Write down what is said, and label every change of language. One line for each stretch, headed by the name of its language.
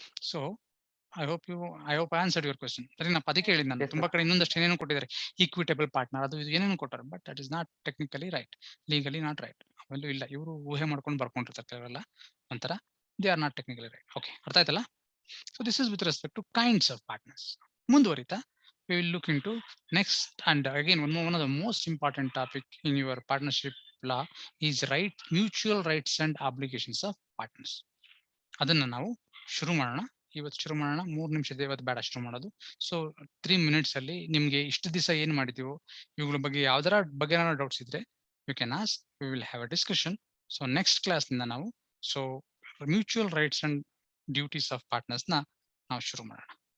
English: So I hope I answered your question.
Kannada: ಸರಿನಪ್ಪ? ಅದಕ್ಕೆ ಹೇಳಿದ್ ನಾನು, ತುಂಬಾ ಕಡೆ ಇನ್ನೊಂದಷ್ಟು ಏನೇನೋ ಕೊಟ್ಟಿದ್ದಾರೆ, ಈಕ್ವಿಟೇಬಲ್ ಪಾರ್ಟ್ನರ್ ಅದು ಇದು ಏನೇನೋ ಕೊಟ್ಟಾರೆ,
English: But that is not technically right, legally not right.
Kannada: Value ಇಲ್ಲ. ಇವರು ಊಹೆ ಮಾಡ್ಕೊಂಡು ಬರ್ಕೊಂಡಿರ್ತಾರೆ ಕೆಲವೆಲ್ಲ ಒಂಥರ
English: They are not technically right.
Kannada: Okay, ಅರ್ಥ ಆಯ್ತಲ್ಲ?
English: So this is with respect to kinds of partners.
Kannada: ಮುಂದುವರಿತಾ
English: we will look into next, and again one of the most important topic in your partnership law is mutual rights and obligations of partners.
Kannada: ಅದನ್ನ ನಾವು ಶುರು ಮಾಡೋಣ. ಇವತ್ತು ಶುರು ಮಾಡೋಣ. 3 ನಿಮಿಷ ಇವತ್ತು ಬೇಡ ಶುರು ಮಾಡೋದು. ಸೊ 3 ಮಿನಿಟ್ಸ್ ಅಲ್ಲಿ ನಿಮ್ಗೆ ಇಷ್ಟು ದಿವಸ ಏನ್ ಮಾಡಿದೀವೋ ಇವುಗಳ ಬಗ್ಗೆ ಯಾವ್ದಾರ ಬಗ್ಗೆ ಡೌಟ್ಸ್ ಇದ್ರೆ
English: You can ask, we will have a discussion.
Kannada: So next class ನಿಂದ ನಾವು mutual rights and duties of partners ನ ನಾವು ಶುರು ಮಾಡೋಣ.